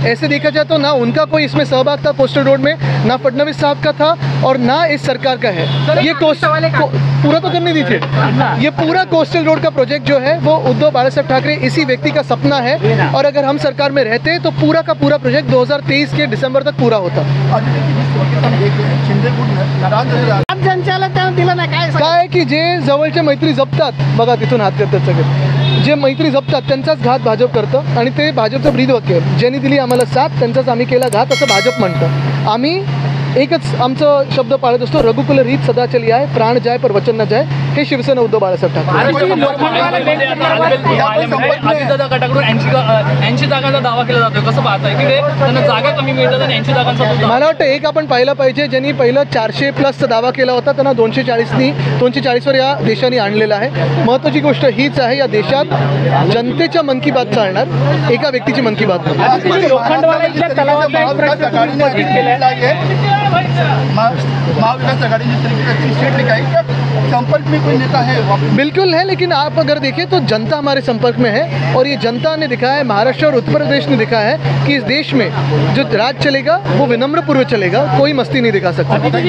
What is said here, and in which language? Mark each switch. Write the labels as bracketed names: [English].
[Hindi] ऐसे देखा जाए तो ना उनका कोई इसमें सहभाग था कोस्टल रोड में, ना फडणवीस साहब का था और ना इस सरकार का है। ये पूरा तो करने दीजिए। ये पूरा कोस्टल रोड का प्रोजेक्ट जो है वो उद्धव बाळासाहेब ठाकरे इसी व्यक्ति का सपना है, और अगर हम सरकार में रहते तो पूरा का पूरा प्रोजेक्ट 2023 के दिसंबर तक पूरा होता। [Marathi] जनचालक त्यानं दिलं नाही काय काय की जे जवळचे मैत्री जपतात, बघा तिथून हात करतात सगळे, जे मैत्री जपतात त्यांचाच घात भाजप करतं, आणि ते भाजपचं ब्रीदवाक्य आहे, ज्यांनी दिली आम्हाला साथ त्यांचाच आम्ही केला घात, असं भाजप म्हणतं। आम्ही एकच आमचं शब्द पाळत असतो, [Hindi] रघुकुल रीत सदा चली [Marathi] आहे, [Hindi] प्राण जाय पर वचन न जाय, [Marathi] हे शिवसेना उद्धव बाळासाहेब ठाकरे। अजितदादा गटाकडून 80 जागांचा दावा केला जातोय, कसं पाहताय की त्यांना जागा कमी मिळतात आणि 80 जागांचा मला वाटतं एक आपण पाहिलं पाहिजे, ज्यांनी पहिलं 400+ दावा केला होता त्यांना 240वर या देशाने आणलेला आहे। महत्त्वाची गोष्ट हीच आहे, या देशात जनतेच्या मन की बात चालणार, एका व्यक्तीची मन की बात नाही। लोखंडवाल्याच्या तलावाचा एक प्रश्न उपस्थित केला आहे। [Hindi] महाविकास आघाड़ी जिस तरीके का स्टेट लिखाई क्या संपर्क में कोई नेता है? बिल्कुल है, लेकिन आप अगर देखें तो जनता हमारे संपर्क में है, और ये जनता ने दिखाया है, महाराष्ट्र और उत्तर प्रदेश ने दिखाया है कि इस देश में जो राज चलेगा वो विनम्र पूर्वक चलेगा, कोई मस्ती नहीं दिखा सकता।